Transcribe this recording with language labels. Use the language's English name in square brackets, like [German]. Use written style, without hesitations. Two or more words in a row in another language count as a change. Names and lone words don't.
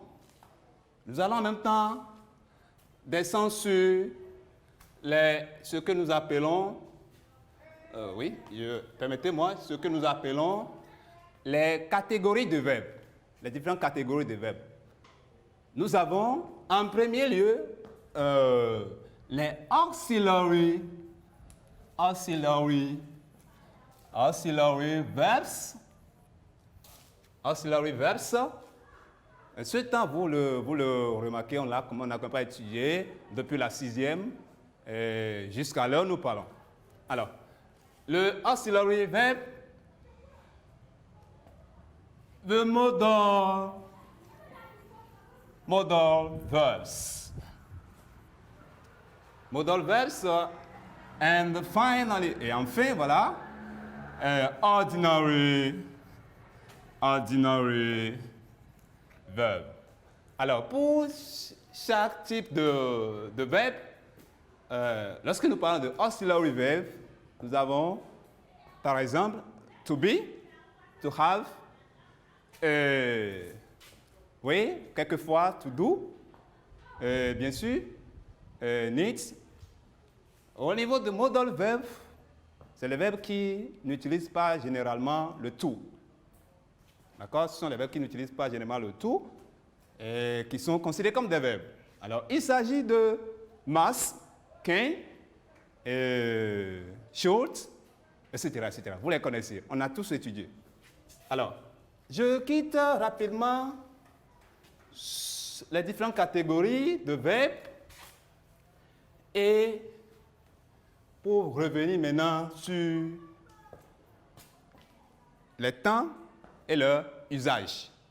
[French] Nous allons en même temps descendre sur ce que nous appelons, permettez-moi, ce que nous appelons les catégories de verbes, les différentes catégories de verbes. Nous avons en premier lieu les [English] auxiliary verbs. Auxiliary verbs. [French] Ce temps, vous le remarquez, on n'a pas étudié depuis la 6e jusqu'à l'heure où nous parlons. Alors, le [English] auxiliary verb, the modal verbs. Modal verbs, and finally, [French] et enfin, voilà, [English] ordinary verb. [French] Alors, pour chaque type de verbe, lorsque nous parlons de [English] auxiliary verb, [French] nous avons, par exemple, [English] to be, to have, [French] oui, quelquefois [English] to do, [French] bien sûr, needs. Au niveau de [English] modal verb, [French] c'est les verbes qui n'utilisent pas généralement le to. D'accord? Ce sont les verbes qui n'utilisent pas généralement le to et qui sont considérés comme des verbes. Alors, il s'agit de [English] must, can, should, [French] etc. Vous les connaissez. On a tous étudié. Alors, je quitte rapidement les différentes catégories de verbes et pour revenir maintenant sur les temps et leur usage.